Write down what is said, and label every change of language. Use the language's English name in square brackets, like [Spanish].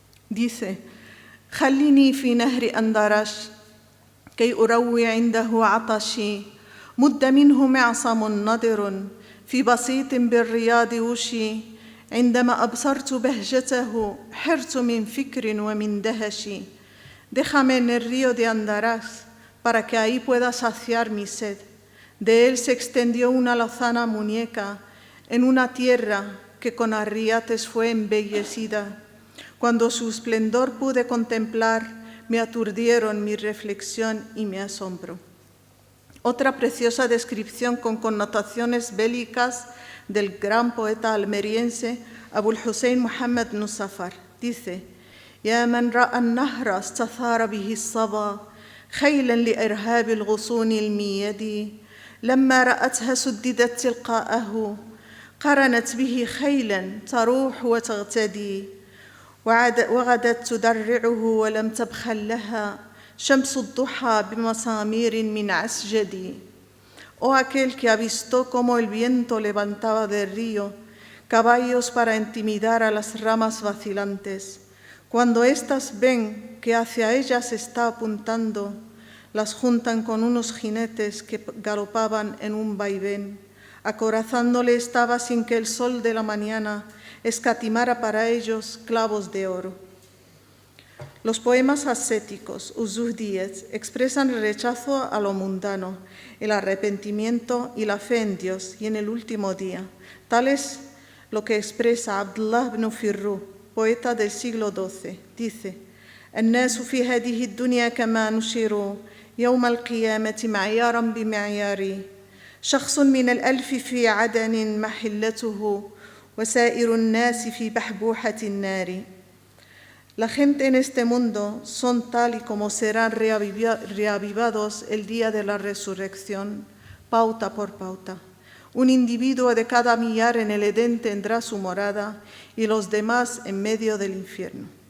[Spanish] Dice: [Arabic] خليني في نهر أندرش كي أروي عنده عطشي مد منه معصم نضر في بسيط بالرياض وشي عندما أبصرت بهجته حرت من فكر ومن دهش. [Spanish] Déjame en el río de Andarax para que ahí pueda saciar mi sed. De él se extendió una lozana muñeca en una tierra que con arriates fue embellecida. Cuando su esplendor pude contemplar, me aturdieron mi reflexión y mi asombro. Otra preciosa descripción con connotaciones bélicas del gran poeta almeriense Abul Hussein Muhammad Nusafar. Dice: [Arabic] يا من رأى النهر استثار به الصبا خيلا لإرهاب الغصون الميد لما رأتها سددت تلقاءه قرنت به خيلا تروح وتغتدي وغدت تدرعه ولم تبخل لها شمس الضحى بمسامير من عسجد. [Spanish] Oh aquel que avistó cómo el viento levantaba del río caballos para intimidar a las ramas vacilantes. Cuando éstas ven que hacia ellas está apuntando, las juntan con unos jinetes que galopaban en un vaivén. Acorazándole estaba sin que el sol de la mañana escatimara para ellos clavos de oro. Los poemas ascéticos, uzuhdiyes, expresan el rechazo a lo mundano, el arrepentimiento y la fe en Dios y en el último día. Tal es lo que expresa Abdullah ibn Firru, poeta del siglo XII. Dice: [Arabic] الناس في هذه الدنيا كما نشروا يوم القيامة معيارا بمعياري شخص من الألف في عدن محلته وسائر الناس في بحبوحة النار. [Spanish] La gente en este mundo son tal y como serán reavivados el día de la resurrección, pauta por pauta. Un individuo de cada millar en el Edén tendrá su morada y los demás en medio del infierno.